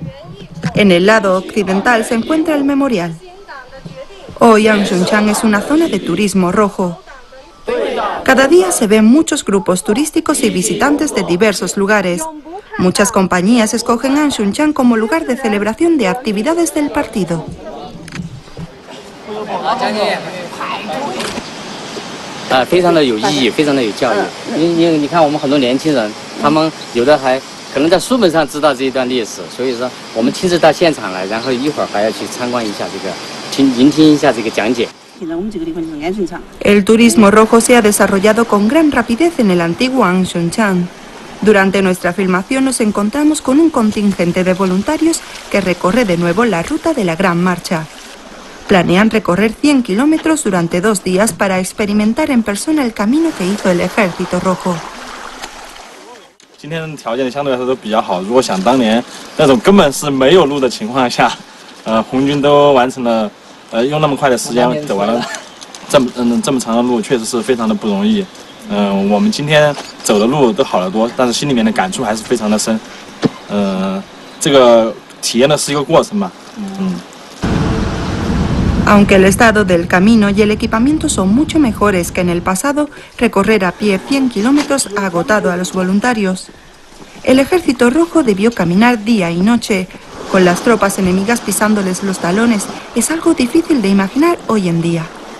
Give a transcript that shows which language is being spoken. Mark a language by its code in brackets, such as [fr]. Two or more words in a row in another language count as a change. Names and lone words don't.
[es] En el lado occidental se encuentra el memorial. Hoy An Xunchan es una zona de turismo rojo. Cada día se ven muchos grupos turísticos y visitantes de diversos lugares. Muchas compañías escogen An Xunchan como lugar de celebración de actividades del partido. [zh] 非常的有意义，非常的有教育。因为你看，我们很多年轻人，他们有的还可能在书本上知道这一段历史，所以说我们亲自到现场来，然后一会儿还要去参观一下这个，聆听一下这个讲解。 [es] El turismo rojo se ha desarrollado con gran rapidez en el antiguo An Xunchan. Durante nuestra filmación nos encontramos con un contingente de voluntarios que recorre de nuevo la ruta de la Gran Marcha. Planean recorrer 100 kilómetros durante 2 días para experimentar en persona el camino que hizo el Ejército Rojo. [zh] 今天条件相对来说都比较好。如果想当年那种根本是没有路的情况下，红军都完成了，用那么快的时间走完了这么长的路，确实是非常的不容易。我们今天走的路都好得多，但是心里面的感触还是非常的深。这个体验的是一个过程嘛。 [es] Aunque el estado del camino y el equipamiento son mucho mejores que en el pasado, recorrer a pie 100 kilómetros ha agotado a los voluntarios. El Ejército Rojo debió caminar día y noche. Con las tropas enemigas pisándoles los talones, es algo difícil de imaginar hoy en día.